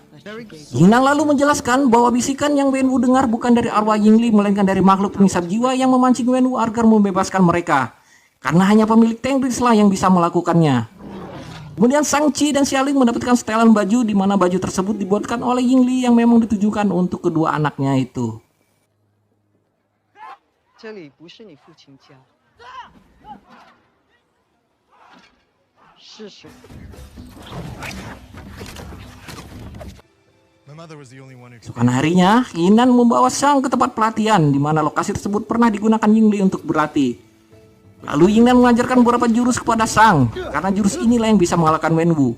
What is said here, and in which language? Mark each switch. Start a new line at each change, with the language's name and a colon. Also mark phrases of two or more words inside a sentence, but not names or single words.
Indonesian: Yingnan lalu menjelaskan bahwa bisikan yang Wenwu dengar bukan dari arwah Yingli melainkan dari makhluk penghisap jiwa yang memancing Wenwu agar membebaskan mereka. Karena hanya pemilik Tenrix lah yang bisa melakukannya. Kemudian Shang-Chi dan Xialing mendapatkan setelan baju di mana baju tersebut dibuatkan oleh Yingli yang memang ditujukan untuk kedua anaknya itu.
Chinese: 这里不是你父亲家，是谁？
English: My mother was the only one who could.
Indonesian: Esokan harinya, Yingnan membawa Shang ke tempat pelatihan di mana lokasi tersebut pernah digunakan Yingli untuk berlatih. Lalu Yingnan mengajarkan beberapa jurus kepada Shang, karena jurus inilah yang bisa mengalahkan Wenwu.